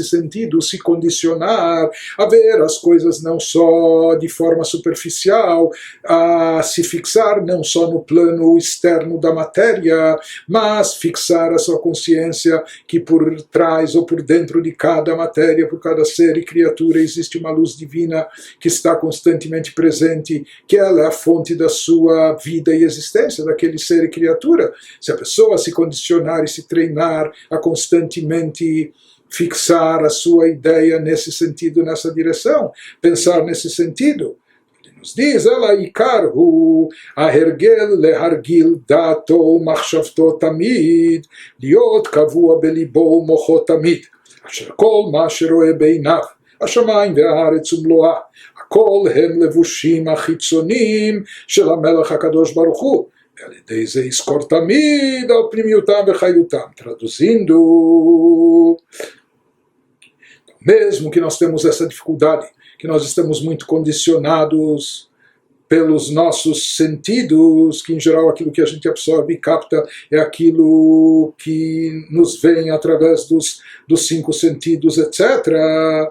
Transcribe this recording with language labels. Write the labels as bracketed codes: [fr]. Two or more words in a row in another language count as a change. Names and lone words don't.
[pt] sentido, se condicionar a ver as coisas não só de forma superficial, a se fixar não só no plano externo da matéria, mas fixar a sua consciência que por trás ou por dentro de cada matéria, por cada ser e criatura, existe uma luz divina que está constantemente presente, que ela é a fonte da sua vida e existência, daquele ser e criatura. Se a pessoa se condicionar e se treinar a constantemente fixar a sua ideia nesse sentido, nessa direção, pensar nesse sentido. Ele nos diz, [he] אלא עיקר הוא ההרגל להרגיל דעתו מחשבתו תמיד להיות קבוע בלבו מוחו תמיד אשר כל מה שרואה בעיניו השמיים והארץ ומלואה הכל הם לבושים החיצוניים של המלך הקדוש ברוך הוא ועל ידי זה יזכור תמיד על פנימיותם וחיותם. [pt] Traduzindo, mesmo que nós temos essa dificuldade, que nós estamos muito condicionados pelos nossos sentidos, que em geral aquilo que a gente absorve e capta é aquilo que nos vem através dos 5 sentidos, etc.